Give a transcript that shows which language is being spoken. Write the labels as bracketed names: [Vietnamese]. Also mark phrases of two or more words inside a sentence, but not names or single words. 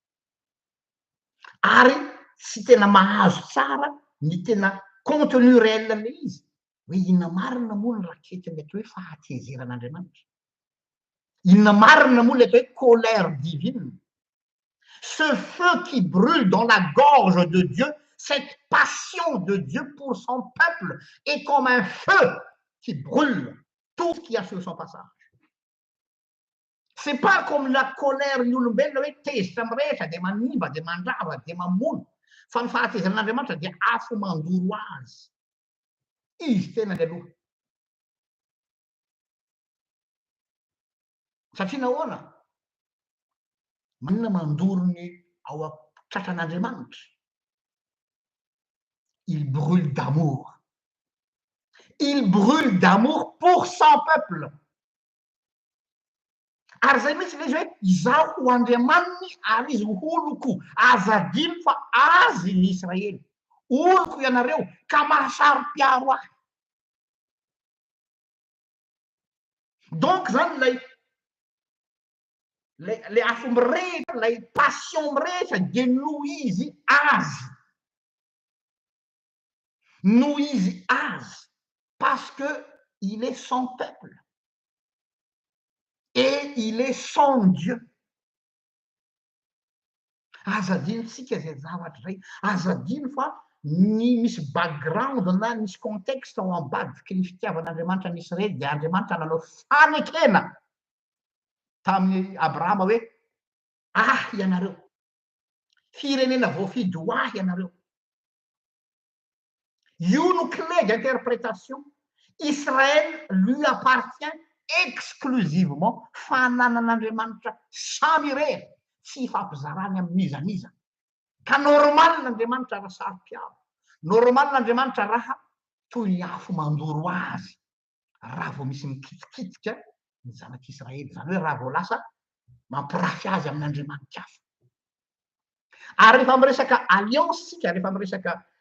[Malagasy] ary tsy tena mahazo tsara ny tena [French] contenu réel [Malagasy] le izy hoe inona marina moa ny raketiny atao hoe fahatezeran'Andriamanitra inona marina moa le atao hoe [French] colère divine ce feu qui brûle dans la gorge de Dieu cette passion de Dieu pour son peuple est comme un feu qui brûle tout ce qu'il y a sur son passage C'est pas comme la colère [Malagasy] ny olombelona hoe tezitra amin'ny rehetra dia manimba dia mandrava dia mamono fa ny fahatezan'Andriamanitra dia afo mandoro azy izy tena ny aloha satria nahoana manina mandoro ny ao am-tratran'Andriamanitra [French] il brûle d'amour pour son peuple [Malagasy] ary zay mihitsy le izy hoe izaho ho Andriamaniny ary izy ho oloko azadino fa azy ny Israely oloko ianareo ka mahasaro-piaro ahy donc zany lay afo mirehitra lay passion mirehitra dia noho izy azy [French] parce que il est son peuple et il est son Dieu. [Malagasy] Azadino tsika zay zavatra zay azadino fa ny misy background na misy contexte ao ambadiky ny fitiavan'Andriamanitra ny Israely dia Andriamanitra nanao fanekena tamin'ny Abrahama hoe ianareo firenena voafidy ho ianareo io no [French] clé d'interprétation. Israël lui appartient exclusivement [Malagasy] fananan'Andriamanitra samy irery tsy ifampizarany amin'iza n'iza ka normal n'Andriamanitra raha saro-piaro normal n'Andriamanitra raha toy ny afo mandoro azy raha vao misy mikitikitika ny zanak'Israely zany hoe raha vao lasa mampirafy azy amin'Andriamanitra hafa ary rehefa miresaka alliance sika rehefa miresaka